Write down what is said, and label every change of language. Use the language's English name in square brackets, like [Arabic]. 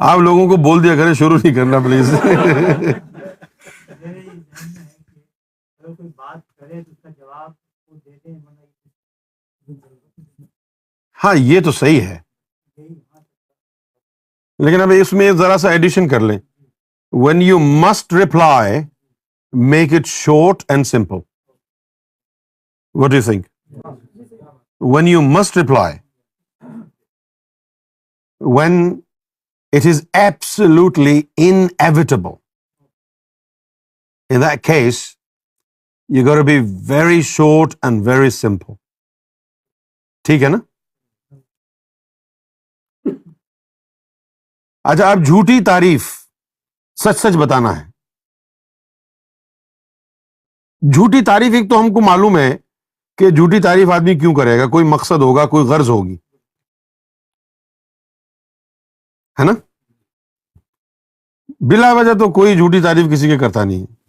[Urdu] آپ لوگوں کو بول دیا کریں شروع نہیں کرنا پلیز. میرے یہ ذہن میں ہے کہ اگر کوئی بات کرے تو اس کا جواب وہ دے دیں ورنہ ہاں یہ تو صحیح ہے, یہی ہاں لیکن اب اس میں ذرا سا ایڈیشن کر لیں. [English] when you must reply, make it short and simple. What do you think? When you must reply, when it is absolutely inevitable, in that case, you got to be very short and very simple. [Urdu] ٹھیک ہے نا؟ اچھا اب جھوٹی تعریف سچ سچ بتانا ہے. جھوٹی تعریف ایک تو ہم کو معلوم ہے کہ جھوٹی تعریف آدمی کیوں کرے گا, کوئی مقصد ہوگا, کوئی غرض ہوگی, ہے نا؟ بلا وجہ تو کوئی جھوٹی تعریف کسی کے کرتا نہیں.